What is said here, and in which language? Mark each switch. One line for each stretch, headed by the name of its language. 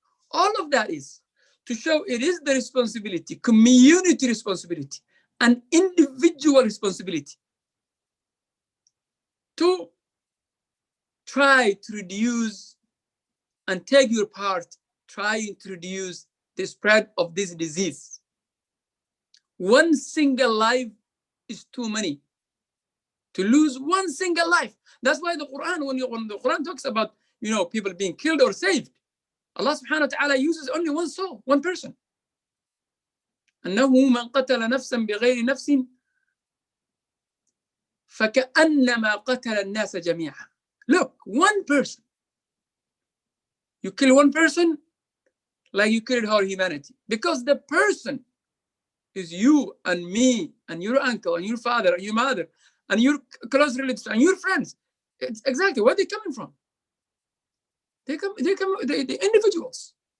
English: All of that is to show it is the responsibility, community responsibility, and individual responsibility to try to reduce and take your part trying to reduce the spread of this disease. One single life is too many. To lose one single life. That's why the Quran, when the Quran talks about, people being killed or saved, Allah subhanahu wa ta'ala uses only one soul, one person.
Arabic: أنه من قتل نفسا بغير نفس فكأنما قتل الناس جميعا.
English: Look, one person. You kill one person like you killed whole humanity. Because the person is you and me and your uncle and your father and your mother and your close relatives and your friends. It's exactly where they're coming from. The individuals.